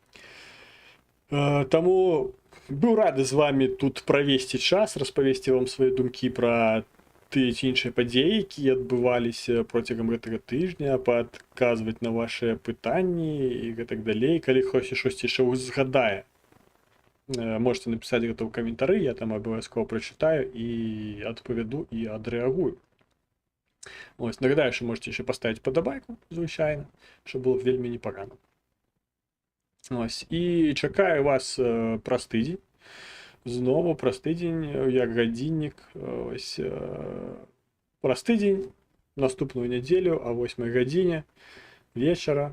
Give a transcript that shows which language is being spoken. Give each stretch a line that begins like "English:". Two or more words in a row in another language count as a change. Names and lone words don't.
Belarusian: Таму быў рады з вами тут правесці час, распавесці вам свае думкі пра тыя ці іншыя падзеі, якія адбываліся процягам гэтага тыжня, падказваць на вашыя пытанні і гэтак далей. Калі хтось штосьці яшчэ узгадае, можете напісаць гэта ў каментары, я там абавязкова прачытаю і адпавяду і адрэагую.
Ukrainian: Ось, нагадаю, що можете ще поставити подобайку, звичайно, що було б
Belarusian: вельми непогано.
Ukrainian: Ось, і чекаю вас праз тиждень. Знову праз тиждень, як годинник. Ось, праз тиждень, наступну неділю, о 8 годині вечора.